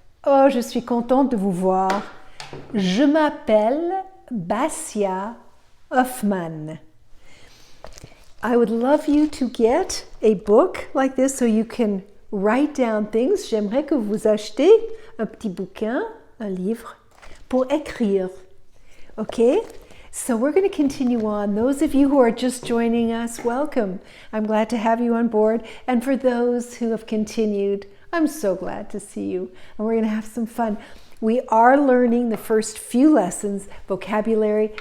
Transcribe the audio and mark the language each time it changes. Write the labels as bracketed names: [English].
[French] Oh, je suis contente de vous voir. Je m'appelle Basia Hoffman. [English] I would love you to get a book like this so you can write down things. [French] J'aimerais que vous achetiez un petit bouquin, un livre, pour écrire. [English] Okay? So we're going to continue on. Those of you who are just joining us, welcome. I'm glad to have you on board. And for those who have continued, I'm so glad to see you. And we're going to have some fun. We are learning the first few lessons, vocabulary.